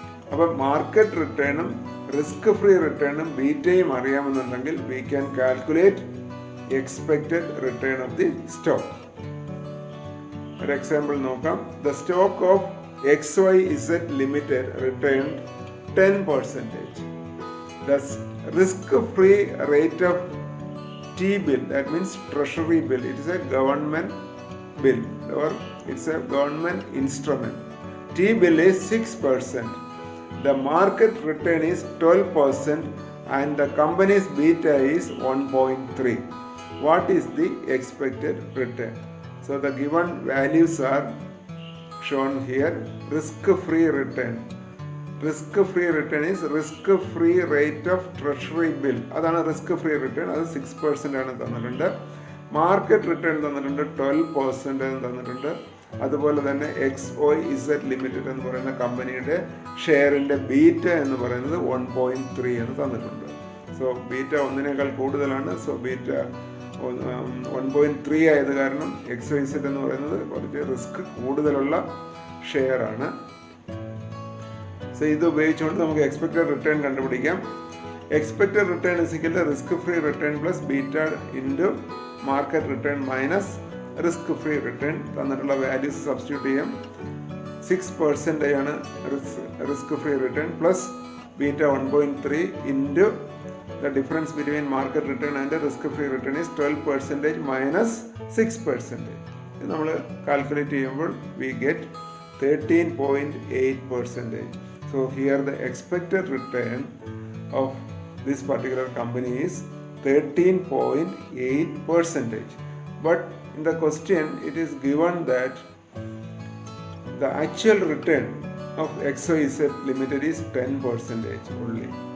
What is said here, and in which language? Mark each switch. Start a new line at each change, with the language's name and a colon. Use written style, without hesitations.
Malayalam: അപ്പം market റിട്ടേണും risk free റിട്ടേണും ബീറ്റയും അറിയാമെന്നുണ്ടെങ്കിൽ
English: We can calculate expected return of the stock.
Malayalam: ഒരു example നോക്കാം.
English: The stock of XYZ Limited returned 10%. The risk-free rate of T-bill, that means treasury bill, it is a government bill or it's a government instrument. T-bill is 6%. The market return is 12% and the company's beta is 1.3. What is the expected return? So the given values are shown here, risk-free return. Risk-free return is risk-free rate of treasury bill.
Malayalam: അതാണ് risk-free return. അത് 6% ആണ് തന്നിട്ടുണ്ട്. Market return തന്നിട്ടുണ്ട് 12% തന്നിട്ടുണ്ട്. അതുപോലെ തന്നെ XYZ limited എന്ന് പറയുന്ന കമ്പനിയുടെ ഷെയറിൻ്റെ ബീറ്റ എന്ന് പറയുന്നത് 1.3 എന്ന് തന്നിട്ടുണ്ട്. സോ ബീറ്റ 1 കൂടുതലാണ്. സോ ബീറ്റ 1.3 ആയത് കാരണം XYZ എന്ന് പറയുന്നത് കുറച്ച് റിസ്ക് കൂടുതലുള്ള ഷെയർ ആണ്. സോ ഇത് ഉപയോഗിച്ചുകൊണ്ട് നമുക്ക് എക്സ്പെക്റ്റഡ് റിട്ടേൺ കണ്ടുപിടിക്കാം. Expected return is equal risk free return plus beta into market return minus risk free return തന്നിട്ടുള്ള വാല്യൂസ് സബ്സ്റ്റിറ്റ്യൂട്ട് ചെയ്യാം. 6% ആണ് risk free return plus beta 1.3 into
English: the difference between market return and the risk-free return is 12% minus 6%.
Malayalam: ഇത് നമ്മൾ calculate ചെയ്യുമ്പോൾ
English: we get 13.8%. So here the expected return of this particular company is 13.8%. But in the question it is given that the actual return of XYZ Limited is 10% only.